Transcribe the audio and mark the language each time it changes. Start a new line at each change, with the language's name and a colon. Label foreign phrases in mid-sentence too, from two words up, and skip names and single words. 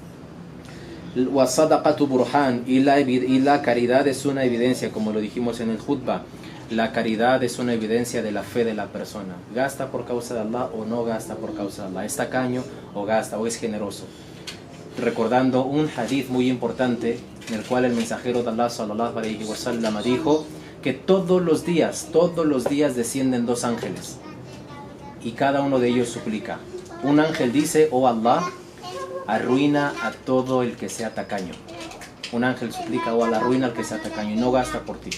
Arabic: والصدقة برهان,
Spanish: y la caridad es una evidencia, como lo dijimos en el khutbah. La caridad es una evidencia de la fe de la persona. Gasta por causa de Allah o no gasta por causa de Allah. Es tacaño o gasta o es generoso. Recordando un hadith muy importante en el cual el mensajero de Allah
Arabic: صلى الله عليه وسلم
Spanish: dijo que todos los días descienden 2 ángeles y cada uno de ellos suplica. Un ángel dice, oh Allah, arruina a todo el que sea tacaño. Un ángel suplica, oh Allah, arruina al que sea tacaño y no gasta por ti.